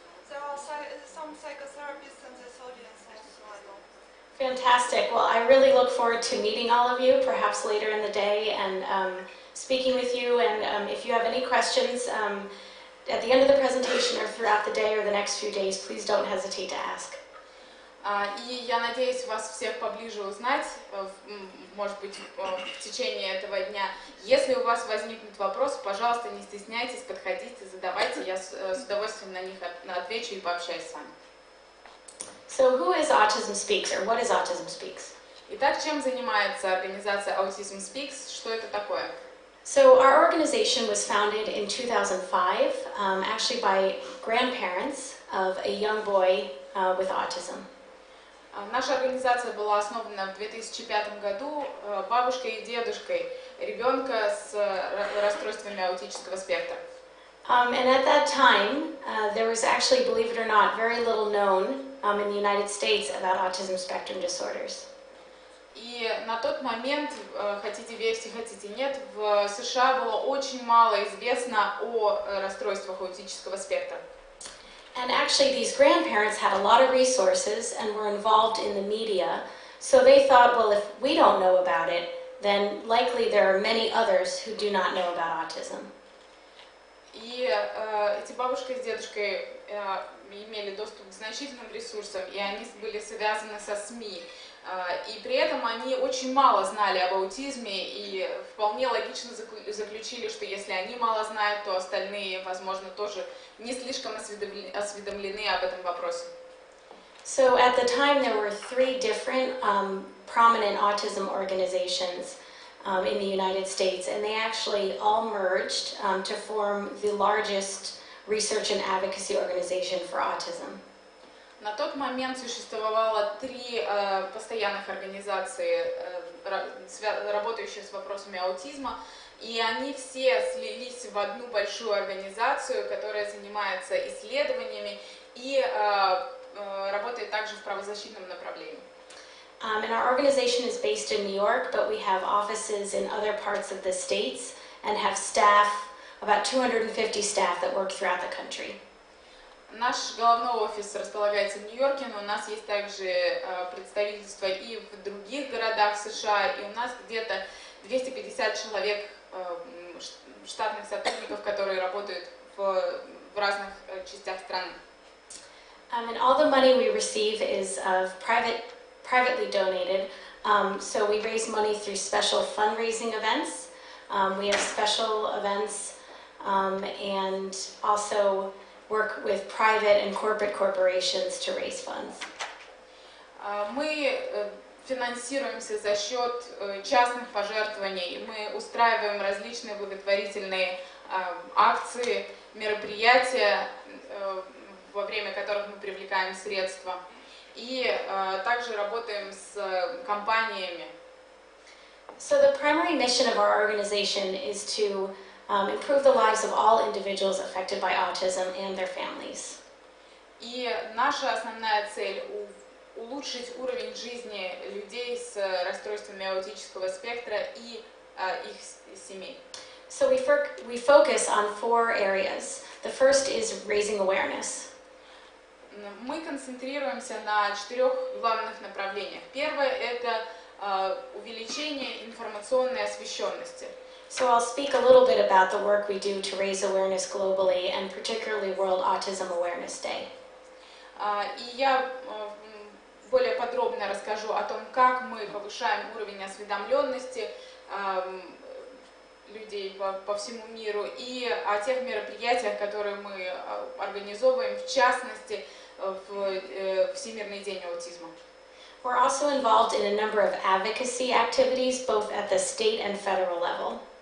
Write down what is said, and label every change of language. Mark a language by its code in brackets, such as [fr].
[en] There are some psychotherapists in this audience also. Fantastic. Well, I really look forward to meeting all of you, perhaps later in the day, and speaking with you. And if you have any questions at the end of the presentation or throughout the day or the next few days, please don't hesitate to ask. [ru] И я надеюсь вас всех поближе узнать, может быть, в течение этого дня. Если у вас возникнут вопросы, пожалуйста, не стесняйтесь, подходите, задавайте, я с удовольствием на них отвечу и пообщаюсь с вами. [en] So who is Autism Speaks, or what is Autism Speaks? [ru] Итак, чем занимается организация AUTISM SPEAKS? Что это такое? [en] So our organization was founded in 2005, actually by grandparents of a young boy with autism. [ru] Наша организация была основана в 2005 году бабушкой и дедушкой ребенка с расстройствами аутического спектра. [en] And at that time, there was actually, believe it or not, very little known in the United States about autism spectrum disorders. [ru] И на тот момент, хотите верьте, хотите нет, в США было очень мало известно о расстройствах аутического спектра. [en] And actually, these grandparents had a lot of resources and were involved in the media, so they thought, well, if we don't know about it, then likely there are many others who do not know about autism. [ru] И эти бабушка с дедушкой имели доступ к значительным ресурсам, и они были связаны со СМИ. И при этом они очень мало знали об аутизме, и вполне логично заключили, что если они мало знают, то остальные, возможно, тоже не слишком осведомлены об этом вопросе. [en] So at the time there were 3 different prominent autism organizations in the United States, and they actually all merged to form the largest research and advocacy organization for autism. [ru] На тот момент существовало 3 постоянных организации, работающие с вопросами аутизма, и они все слились в одну большую организацию, которая занимается исследованиями и работает также в правозащитном направлении. [en] And our organization is based in New York, but we have offices in other parts of the states and have staff, about 250 staff that work throughout the country. [ru] Наш головной офис располагается в Нью-Йорке, но у нас есть также представительства и в других городах США, и у нас где-то 250 человек, штатных сотрудников, которые работают в разных частях страны. [en] And all the money we receive is privately donated, so we raise money through special fundraising events. We have special events and also work with private and corporate corporations to raise funds. [ru] Мы финансируемся за счет частных пожертвований. Мы устраиваем различные благотворительные акции, мероприятия, во время которых мы привлекаем средства. И также работаем с компаниями. [en] So the primary mission of our organization is to improve the lives of all individuals affected by autism and their families. [ru] И наша основная цель – улучшить уровень жизни людей с расстройствами аутического спектра и их семей. [en] So we focus on 4 areas. The first is raising awareness. [ru] Мы концентрируемся на 4 главных направлениях. Первое – это увеличение информационной освещенности. [en] So I'll speak a little bit about the work we do to raise awareness globally, and particularly World Autism Awareness Day. [ru] И я более подробно расскажу о том, как мы повышаем уровень осведомленности людей по всему миру, и о тех мероприятиях, которые мы организовываем, в частности, в Всемирный день аутизма. [en] We're also involved in a number of advocacy activities, both at the state and federal level.